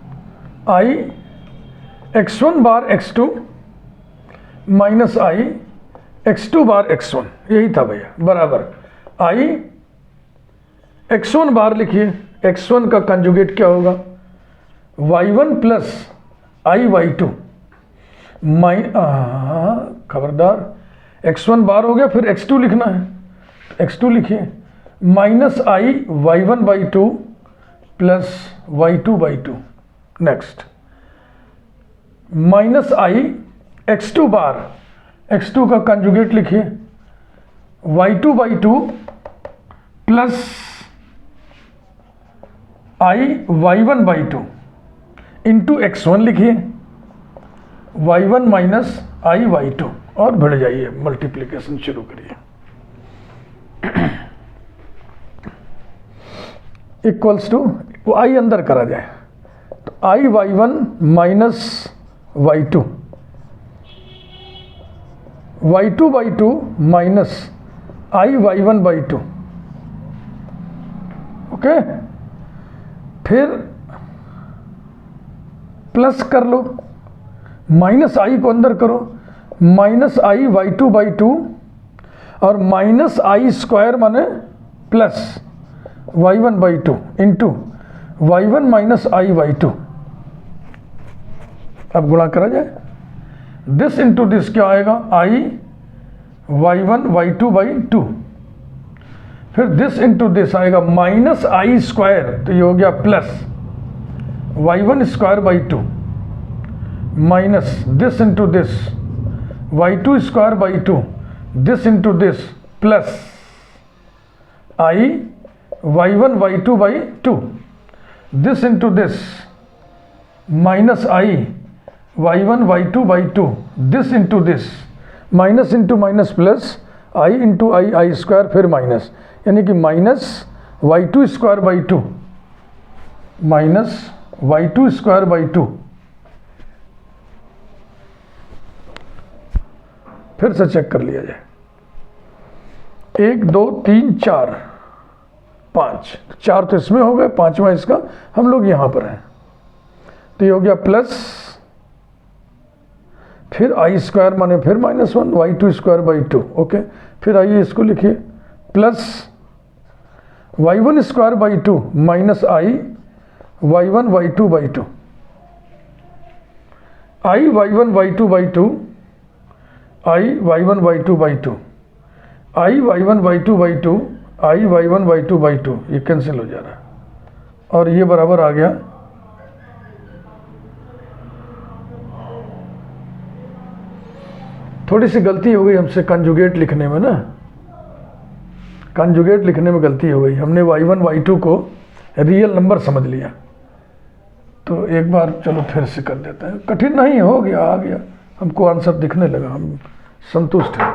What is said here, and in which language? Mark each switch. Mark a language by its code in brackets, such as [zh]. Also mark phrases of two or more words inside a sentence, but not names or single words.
[hi] i x1 बार x2 माइनस i x2 बार x1, यही था भैया, बराबर i x1 बार लिखिए, x1 का कंजुगेट क्या होगा, y1 प्लस i y2 खबरदार, x1 बार हो गया, फिर x2 लिखना है, x2 लिखिए, माइनस i y1 बाई 2 प्लस y2 बाई 2, नेक्स्ट माइनस i x2 बार, x2 का कंजुगेट लिखिए, y2 बाई 2 प्लस i y1 बाई 2 इंटू x1 लिखिए, y1 माइनस i y2, और बढ़ जाइए, मल्टीप्लिकेशन शुरू करिए, [en] equals to, [hi] वो i अंदर करा जाए, तो i y1 माइनस y2, y2 बाई 2 माइनस i y1 बाई 2, ओके, फिर प्लस कर लो, माइनस i को अंदर करो, माइनस i y2 बाई 2 और माइनस i स्क्वायर माने प्लस y1 बाई 2 इंटू y1 माइनस i y2, अब गुणा करा जाए, [en] this into this [hi] क्या आएगा, i y1 y2 बाई 2, फिर [en] this into this [hi] आएगा माइनस i स्क्वायर, तो ये हो गया प्लस y1 स्क्वायर बाई 2 माइनस [en] this into this [hi] y2 स्क्वायर बाई 2, [en] this into this [hi] प्लस i y1 y2 बाई 2, [en] this into this [hi] माइनस i y1 y2 बाई 2, [en] this into this minus into minus plus i into i square, [hi] फिर माइनस, यानी कि माइनस y2 स्क्वायर बाई 2 माइनस y2 स्क्वायर बाई 2, फिर से चेक कर लिया जाए, 1 2 3 4 5, 4 तो इसमें हो गए, 5वां इसका, हम लोग यहाँ पर हैं, तो ये हो गया प्लस, फिर i स्क्वायर माने फिर माइनस 1 y2 स्क्वायर बाई 2, ओके, फिर आइए इसको लिखिए, प्लस y1 स्क्वायर बाई 2 माइनस i y1 y2 बाई 2, i y1 y2 बाई 2, i y1 y2 बाई 2, i y1 y2 बाई 2, i y1 y2 बाई 2, ये कैंसिल हो जा रहा है, और ये बराबर आ गया थोड़ी सी गलती हो गई हमसे कंजुगेट लिखने में ना, कंजुगेट लिखने में गलती हो गई, हमने y1 y2 को [en] real number [hi] समझ लिया, तो एक बार चलो फिर से कर देते हैं, कठिन नहीं, हो गया, आ गया, हमको आंसर दिखने लगा, हम संतुष्ट हैं।